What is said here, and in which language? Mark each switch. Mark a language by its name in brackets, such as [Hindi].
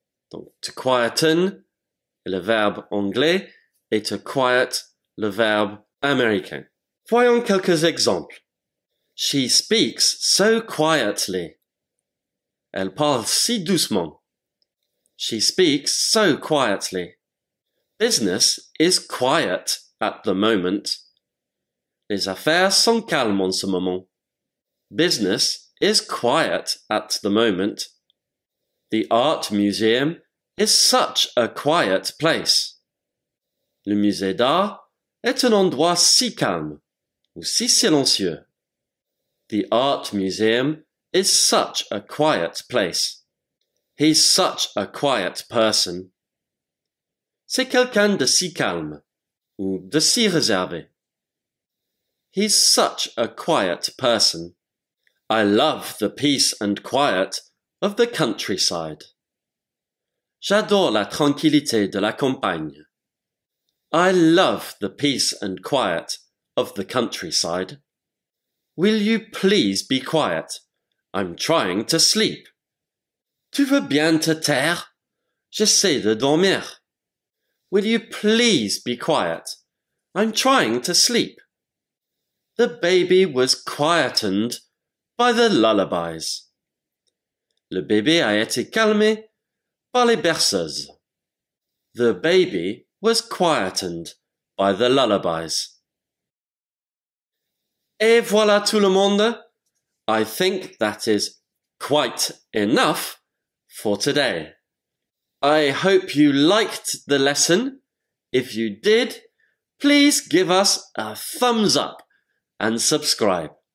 [French] Donc, to quieten est le verbe anglais et to quiet le verbe américain. Voyons quelques exemples. [English] She speaks so quietly. [French] Elle parle si doucement. [English] She speaks so quietly. Business is quiet at the moment. [French] Les affaires sont calmes en ce moment. [English] Business is quiet at the moment. The art museum is such a quiet place. [French] Le musée d'art est un endroit si calme ou si silencieux. [English] The art museum is such a quiet place. He's such a quiet person. [French] C'est quelqu'un de si calme ou de si réservé. [English] He's such a quiet person. I love the peace and quiet of the countryside. [French] J'adore la tranquillité de la campagne. [English] I love the peace and quiet of the countryside. Will you please be quiet? I'm trying to sleep. [French] Tu veux bien te taire? J'essaie de dormir. [English] Will you please be quiet? I'm trying to sleep. The baby was quietened by the lullabies. [French] Le bébé a été calmé par les berceuses. [English] The baby was quietened by the lullabies. [French] Et voilà tout le monde. [English] I think that is quite enough for today. I hope you liked the lesson. If you did, please give us a thumbs up and subscribe.